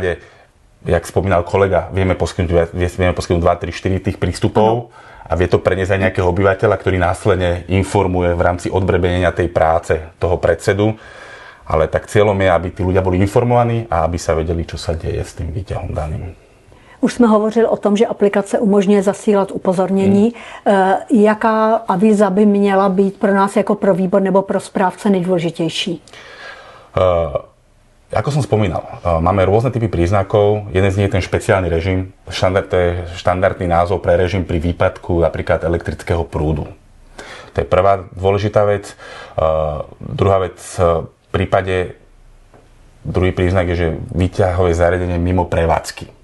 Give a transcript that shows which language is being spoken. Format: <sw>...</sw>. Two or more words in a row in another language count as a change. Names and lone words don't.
<sk>V prípade jak spomínal kolega, vieme poskytnúť 2, 3, 4 tých prístupov a vie to preniesť aj nejakého obyvateľa, ktorý následne informuje v rámci odbrebenenia tej práce toho predsedu. Ale tak cieľom je, aby tí ľudia boli informovaní a aby sa vedeli, čo sa deje s tým výťahom daným.</sk> <cs>Už jsme hovořili o tom, že aplikace umožňuje zasílat upozornění. Jaká avíza by měla být pro nás jako pro výbor nebo pro správce nejdôležitejší?</cs> <sk>Ako som spomínal, máme rôzne typy príznakov. Jeden z nich je ten špeciálny režim. To je štandardný názov pre režim pri výpadku napríklad elektrického prúdu. To je prvá dôležitá vec. Druhá vec, v prípade druhý príznak je, že výťahové zariadenie mimo prevádzky.</sk>